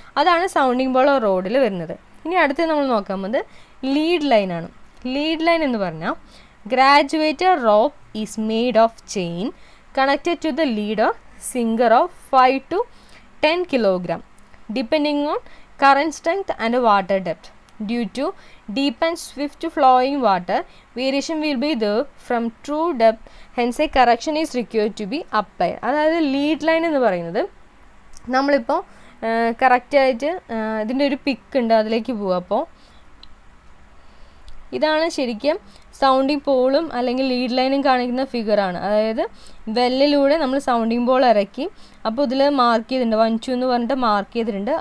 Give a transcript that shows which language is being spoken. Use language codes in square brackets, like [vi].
[ml] അതാണ് sounding Paul റോഡിൽ വരുന്നത്. ഇനി അടുത്ത് നമ്മൾ നോക്കാൻ പോകുന്നത് ലീഡ് ലൈനാണ്. ലീഡ് ലൈൻ എന്ന് പറഞ്ഞാൽ [en] Graduated rope is made of chain connected to the lead or sinker of 5 to 10 kilogram depending on current strength and water depth. Due to deep and swift flowing water, variation will be there from true depth. Hence, a correction is required to be applied. [ml] അതായത് lead line എന്ന് പറയുന്നത് നമ്മളിപ്പോൾ കറക്റ്റായിട്ട് ഇതിൻ്റെ ഒരു പിക്ക് ഉണ്ട്, അതിലേക്ക് പോവുക. അപ്പോൾ ഇതാണ് ശരിക്കും സൗണ്ടിങ് പോളും അല്ലെങ്കിൽ ലീഡ് ലൈനും കാണിക്കുന്ന ഫിഗറാണ്. അതായത് വെല്ലിലൂടെ നമ്മൾ സൗണ്ടിങ് പോൾ ഇറക്കി, അപ്പോൾ ഇതിൽ മാർക്ക് ചെയ്തിട്ടുണ്ട് 1 2 എന്ന് പറഞ്ഞിട്ട് മാർക്ക് ചെയ്തിട്ടുണ്ട്.